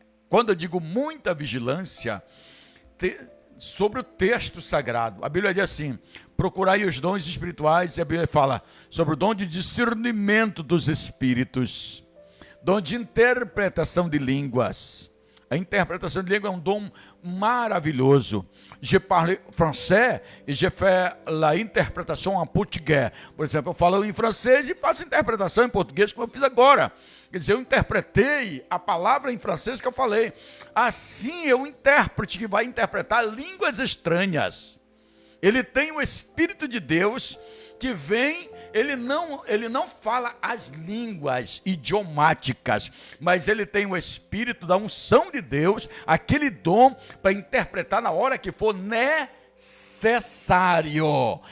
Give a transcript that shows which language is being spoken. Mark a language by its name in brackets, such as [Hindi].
[Portuguese] Quando eu digo muita vigilância, sobre o texto sagrado. A Bíblia diz assim, procurai os dons espirituais, e a Bíblia fala sobre o dom de discernimento dos espíritos, dom de interpretação de línguas. A interpretação de língua é um dom maravilhoso. [French] Je parle français e je fais la interprétation en portugais. [Portuguese] Por exemplo, eu falo em francês e faço interpretação em português, como eu fiz agora. Quer dizer, eu interpretei a palavra em francês que eu falei. Assim é o intérprete que vai interpretar línguas estranhas. Ele tem o Espírito de Deus que vem, ele não fala as línguas idiomáticas, mas ele tem o Espírito da unção de Deus, aquele dom para interpretar na hora que for necessário.